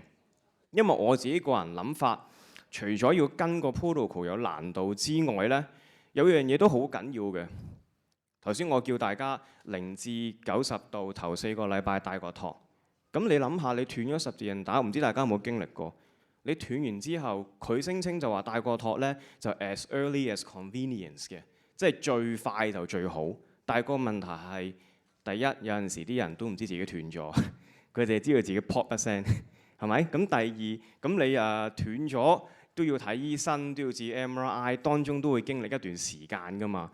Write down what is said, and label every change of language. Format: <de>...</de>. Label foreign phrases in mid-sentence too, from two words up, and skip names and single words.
<yue>因為我自己個人諗法，除咗要跟個 protocol 有難度之外咧，有樣嘢都好緊要嘅。頭先我叫大家0至90度頭4個禮拜戴個托，咁你諗下，你斷咗十字韌帶，我唔知大家有冇經歷過？你斷完之後，佢聲稱就話戴個托咧就</yue> <en>as early as convenience</en> <yue>嘅，即係最快就最好。但係個問題係，第一有陣時啲人都唔知自己斷咗，佢哋知道自己 pop 一聲，係咪？咁第二，咁你斷咗都要睇醫生，都要照 MRI，當中都會經歷一段時間噶嘛。</yue>